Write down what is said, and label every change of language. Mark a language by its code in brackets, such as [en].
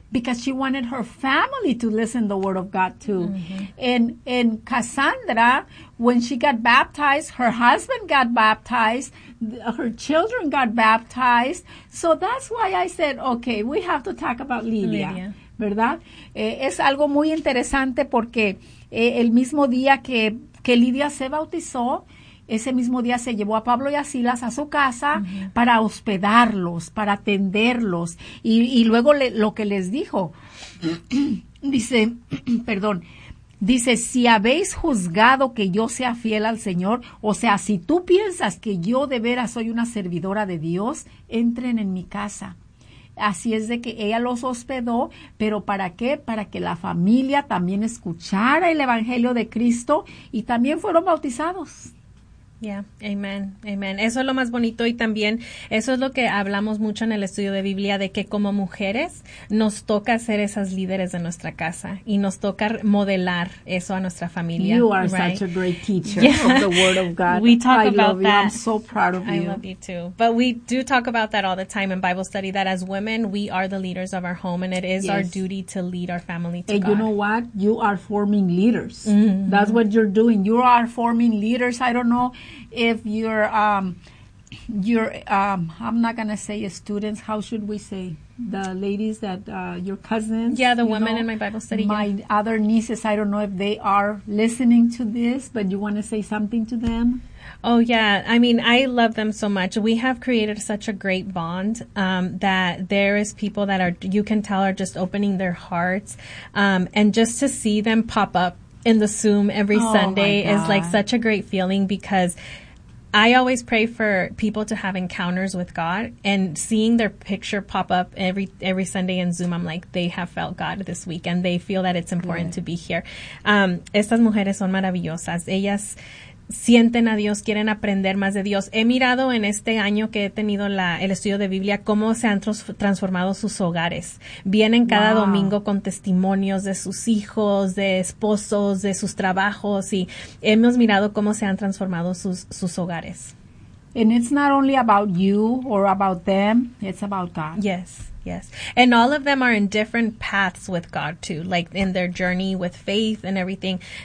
[en] Because she wanted her family to listen to the word of God too. And Cassandra, when she got baptized, her husband got baptized, her children got baptized. So that's why I said, okay, we have to talk about Lidia. [es] ¿Verdad? Es algo muy interesante porque el mismo día que Lidia se bautizó, ese mismo día se llevó a Pablo y a Silas a su casa para hospedarlos, para atenderlos. Y luego lo que les dijo, dice, perdón, Dice, si habéis juzgado que yo sea fiel al Señor, o sea, si tú piensas que yo de veras soy una servidora de Dios, entren en mi casa. Así es de que ella los hospedó, pero ¿para qué? Para que la familia también escuchara el Evangelio de Cristo y también fueron bautizados. [en] Yeah, amen, amen. [es] Eso es lo más bonito y también eso es lo que hablamos mucho en el estudio de Biblia, de que como mujeres nos toca ser esas líderes de nuestra casa y nos toca modelar eso a nuestra familia. [en] You are right? Such a great teacher, yeah, of the Word of God. We talk I about love that. You. I'm so proud of you. I love you too. But we do talk about that all the time in Bible study, that as women, we are the leaders of our home and it is, yes, our duty to lead our family to and God. You know what? You are forming leaders. Mm-hmm. That's what you're doing. You are forming leaders. I don't know if you're I'm not gonna say students, how should we say, the ladies that your cousins, yeah, the women, know, in my Bible study, my, yeah, other nieces, I don't know if they are listening to this, but you want to say something to them? Oh, yeah. I mean, I love them so much. We have created such a great bond that there is people that are, you can tell, are just opening their hearts, and just to see them pop up in the Zoom every Sunday is like such a great feeling, because I always pray for people to have encounters with God, and seeing their picture pop up every Sunday in Zoom, I'm like, they have felt God this week and they feel that it's important, yeah, to be here. [es] Estas mujeres son maravillosas. Ellas sienten a Dios, quieren aprender más de Dios. He mirado en este año que he tenido el estudio de Biblia cómo se han transformado sus hogares. Vienen cada, wow, domingo con testimonios de sus hijos, de esposos, de sus trabajos, y hemos mirado cómo se han transformado sus hogares. [en] And it's not only about you or about them, it's about God. Yes. Yes. And all of them are in different paths with God, too, like in their journey with faith and everything.